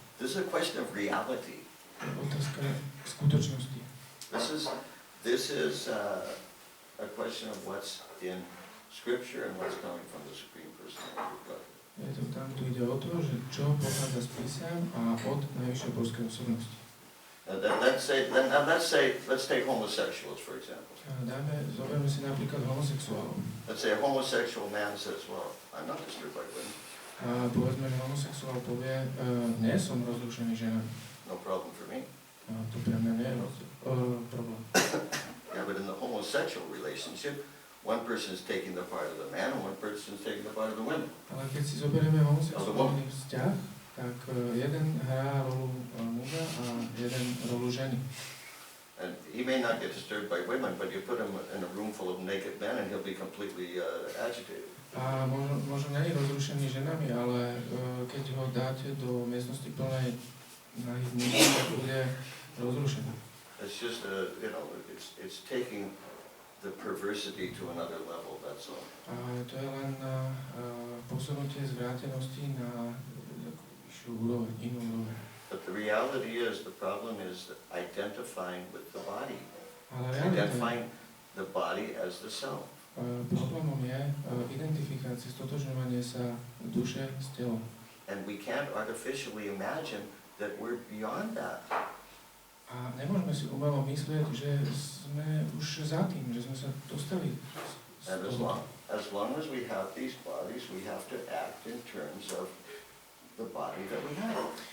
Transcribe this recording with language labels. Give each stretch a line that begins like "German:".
English: This is a question of reality.
Slovak: To je otázka skutočnosti.
English: This is a question of what's in Scripture and what's coming from the Supreme Personality of God.
Slovak: Je to tam, tu ide o to, že čo pochádza z písem a od najvyššej božskej osobnosti.
English: Let's take homosexuals, for example.
Slovak: Zoberme si napríklad homosexuálov.
English: Let's say a homosexual man says, well, I'm not disturbed by women.
Slovak: A povedzme, že homosexuál povie, nie som rozrušený ženami.
English: No problem for me.
Slovak: To pre mňa nie je problém.
English: Yeah, but in the homosexual relationship, one person is taking the part of the man and one person is taking the part of the women.
Slovak: Ale keď si zoberieme homosexuálny vzťah, tak jeden hrá rolu muža a jeden rolu ženy.
English: And he may not get disturbed by women, but you put him in a room full of naked men and he'll be completely agitated.
Slovak: A možno nie je rozrušený ženami, ale keď ho dáte do miestnosti plnej nahých mužov, tak bude rozrušený.
English: It's just it's taking the perversity to another level, that's all.
Slovak: A to je len posunutie zvrátenosti na vyššiu úroveň, inú úroveň.
English: But the reality is, the problem is identifying with the body.
Slovak: Ale realita
English: Identifying the body as the self.
Slovak: Problémom je identifikácia, stotožňovanie sa duše s telom.
English: And we can't artificially imagine that we're beyond that.
Slovak: A nemôžeme si umelo myslieť, že sme už za tým, že sme sa dostali z
English: And
Slovak: toho.
English: as long as we have these bodies, we have to act in terms of the body that we have.